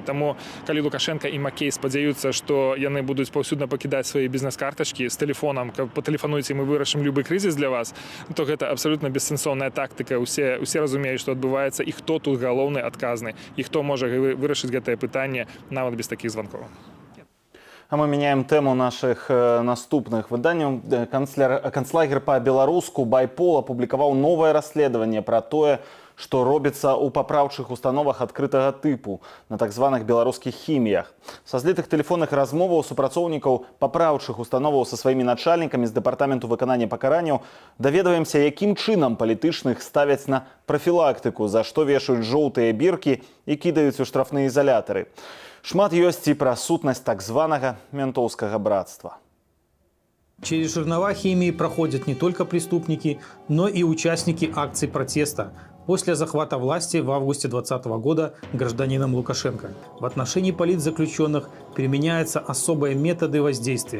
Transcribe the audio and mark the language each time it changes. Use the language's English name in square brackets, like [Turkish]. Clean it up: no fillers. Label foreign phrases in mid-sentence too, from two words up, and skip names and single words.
[Belarusian] Таму, калі Лукашэнка і Макей спадзяюцца, што яны будуць паўсюдна пакідаць свае бізнес-картачкі з тэлефонам, каб патэлефануйце, мы вырашым любы крызіс для вас, то гэта абсолютна бессэнсоўная тактыка. Усе разумеюць, што адбываецца і хто тут галоўны адказны, і хто можа вырашыць гэтае пытанне нават без такіх званкоў. [Russian] А мы меняем тему наших [Belarusian] наступных выданняў. Канцлагер па-беларуску Байпол апублікаваў новае расследаванне пра тое, што робіцца ў папраўчых установах адкрытага тыпу на так званых беларускіх хіміях. Са злітых тэлефонных размоваў супрацоўнікаў папраўчых установаў са сваімі начальнікамі з дэпартаменту выканання пакаранняў даведваемся, якім чынам палітычных ставяць на прафілактыку, за што вешаюць жоўтыя біркі і кідаюць у штрафныя ізалятары. Шмат ёсць і пра сутнасць так званага ментоўскага братства. [Russian] Через жернова химии проходят не только преступники, но и участники акций протеста после захвата власти в августе 2020 года гражданином Лукашенко. В отношении политзаключенных применяются особые методы воздействия.